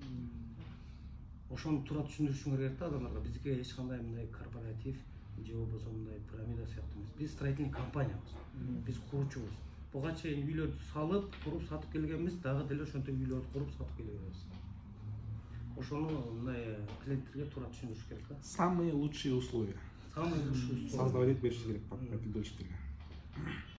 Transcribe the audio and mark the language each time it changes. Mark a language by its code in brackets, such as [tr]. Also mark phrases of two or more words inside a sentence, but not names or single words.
[ky] Ошону туура түшүндүрүшүңөр керек да адамдарга. Биздики эч кандай мындай корпоратив же болбосо мындай пирамида сыяктуу эмес. Биз строительный компаниябыз. Биз куручубуз. Буга чейин үйлөрдү салып, куруп сатып келгенбиз, дагы деле ошентип үйлөрдү куруп сатып келе беребиз. Ошону мындай клиенттерге туура түшүндүрүш керек да. [ru] Самые лучшие условия. Самые лучшие условия. [ky] Создавать бериши керек партнерлерге.